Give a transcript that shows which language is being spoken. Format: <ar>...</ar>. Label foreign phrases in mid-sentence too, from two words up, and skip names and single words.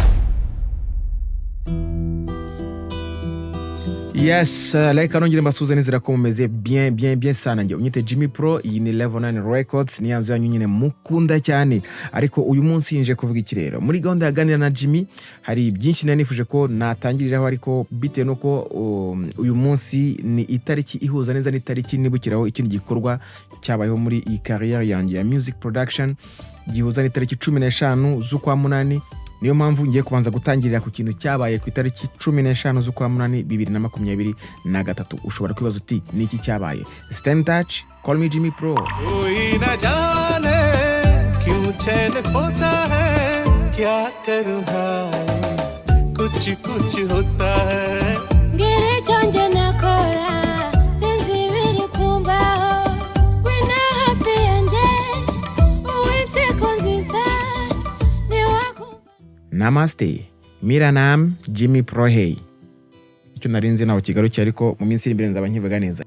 <rw>Yes, like anongere mbasuze nizira ko mumeze bien sana nge unyite Jimmy Pro iyi ni Level 9 Records ni yanzu yanyu nyine mukunda cyane ariko uyu munsi nje kuvuga ikirero muri gahunda yaganira na Jimmy hari byinshi nanifuje ko natangiriraho ariko bite nuko uyu munsi ni itariki ihuza neza n'itariki nibukiraho ikindi gikorwa cyabayeho muri iyi career yanjye ya</rw> <en>music production</en> <rw>gihuza n'itariki 15 z'ukwa munani. Niyo mpamvu ngiye kubanza gutangirira ku kintu cyabaye ku itariki 15 z'ukwa munani 2023. Ushobora kwibaza uti ni iki cyabaye?</rw> <en>Stay in touch, call me Jimmy Pro.</en> <hi>कोई न जाने क्यों चैन खोता है क्या करूँ हाय कुछ होता है गिरे चंजे न कोरा</hi> <rw>sinzi biri kumbaho wina hafi yanjye uwite kunziza ni wako. Namaste, Miranam Jimmy Pro hey. Icyo narinze naho kigarukiye ariko mu minsi imbere nzaba nkivuga neza.</rw>